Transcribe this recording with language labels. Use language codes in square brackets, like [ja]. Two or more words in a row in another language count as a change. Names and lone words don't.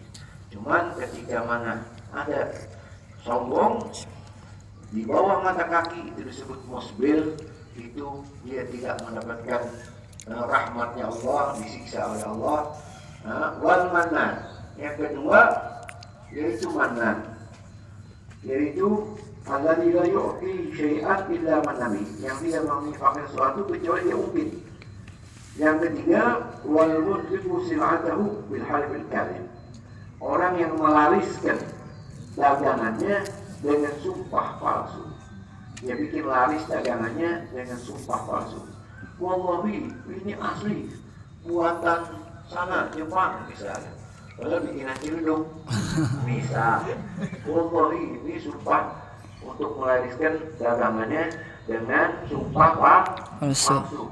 [id] Cuman ketika mana ada sombong di bawah mata kaki, itu disebut musbil. Itu dia tidak mendapatkan rahmatnya Allah, disiksa oleh Allah. [ar] والمنان, [id] yang kedua yaitu manan, yaitu [ar] الذي لا يعطي شيئا إلا من نبي, [id] yang tidak menginfakkan sesuatu kecuali dia ungkit. Yang ketiga, [ar] والمنفق سلعته بالحلف الكاذب, [id] orang yang melariskan dagangannya dengan sumpah palsu. Dia bikin laris dagangannya dengan sumpah palsu. Wallahi, ini asli buatan sana Jepang misalnya. Kalau bikinan Cildung bisa. Wallahi, ini sumpah untuk melariskan dagangannya dengan sumpah palsu.